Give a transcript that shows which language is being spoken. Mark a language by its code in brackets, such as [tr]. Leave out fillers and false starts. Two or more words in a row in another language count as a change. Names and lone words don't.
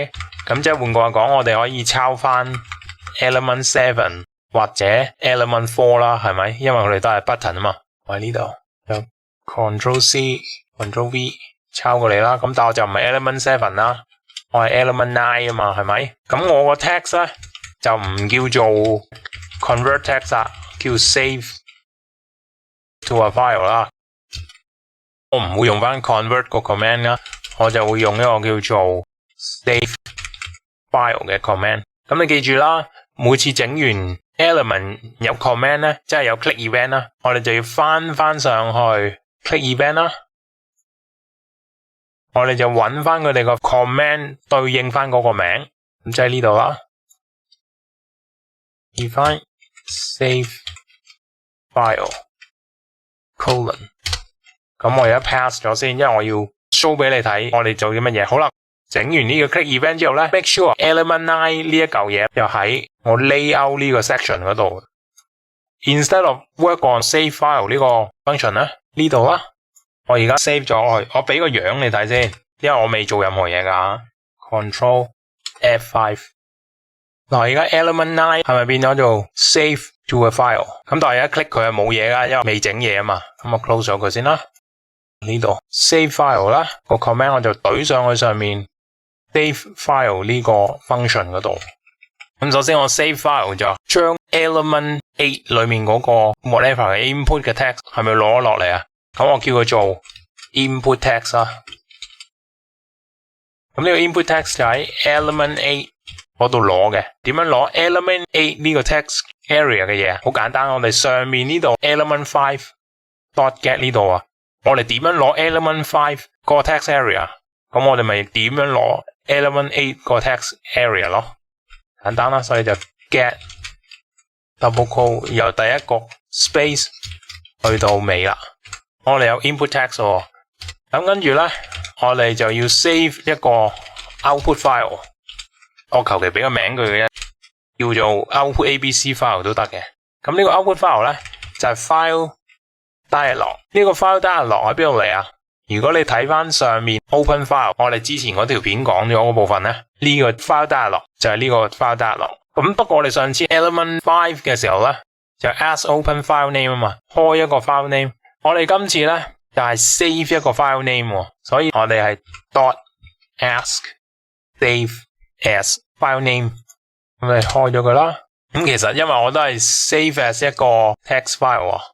[yue] 咁即係換句話講，我哋可以抄翻 Element 7或者 Element 4啦，係咪？因為我哋都係 button 啊嘛。我喺呢度有 [en] Control C、 Control V [yue] 抄過嚟啦。咁但我就唔係 Element 7啦，我係 Element 9啊嘛，係咪？咁我個 text 咧就唔叫做 [en] Convert text [yue] 啦，叫 [en] Save to a file [yue] 啦。我唔會用翻 convert 個 command 啦，我就會用一個叫做 [en] save file [yue] 嘅 command。咁你記住啦，每次整完 element 有 command 咧，即係有 [en] click event [yue] 啦，我哋就要翻上去 [en] click event [yue] 啦，我哋就揾翻佢哋個 command 對應翻嗰個名，咁即係呢度啦。 [en] define save file colon。 [yue] 咁我而家 pass 咗先，因為我要 show 俾你睇我哋做啲乜嘢。好啦，整完呢個 [en] click event [yue] 之後咧 ， [en] make sure element 9 [yue] 呢一嚿嘢又喺我 layout 呢個 section 嗰度。 [en] Instead of work on save file [yue] 呢個 function 咧，呢度啦，我而家 save 咗佢，我俾個樣你睇先，因為我未做任何嘢噶。 [en] Control F5。 [yue] 嗱，而家 element 9係咪變咗做 [en] save to a file？ [yue] 咁但係而家 click 佢係冇嘢噶，因為未整嘢啊嘛。咁我 close 咗佢先啦。呢度 [en] save file [yue] 啦，個 command 我就懟上去上面 [en] save file [yue] 呢個 function 嗰度。咁首先我 save file 就將 element 8裏面嗰個 whatever 嘅 input 嘅 text 係咪攞落嚟啊？咁我叫佢做 [en] input text [yue] 啦。咁呢個 [en] input text [yue] 就喺 element 8嗰度攞嘅。點樣攞 element 8呢個 [en] text area [yue] 嘅嘢？好簡單，我哋上面呢度 [en] element 5 dot get [yue] 呢度啊。我哋點樣攞 element 5個 [en] text area？ [yue] 咁我哋咪點樣攞 element 8個 [en] text area [yue] 咯？簡單啦，所以就 get [en] double quote [yue] 由第一個 space 去到尾啦。我哋有 [en] input text [yue] 喎，咁跟住咧，我哋就要 save 一個 [en] output file。 [yue] 我求其俾個名佢嘅啫，叫做 [en] output abc file [yue] 都得嘅。咁呢個 [en] output file [yue] 咧就係 [en] file dialog。 [yue] 呢個 [en] file dialog [yue] 喺邊度嚟啊？如果你睇翻上面 [en] open file， [yue] 我哋之前嗰條片講咗嗰部分咧，呢個 [en] file dialog [yue] 就係呢個 [en] file dialog。 [yue] 咁不過我哋上次 element 5嘅時候咧，就 [en] ask open file name [yue] 啊嘛，開一個 [en] file name。 [yue] 我哋今次咧就係 save 一個 [en] file name， [yue] 所以我哋係 [en] dot ask save as file name。 [yue] 咁你開咗佢啦。咁其實因為我都係 [en] save as [yue] 一個 [en] text file [yue] 啊。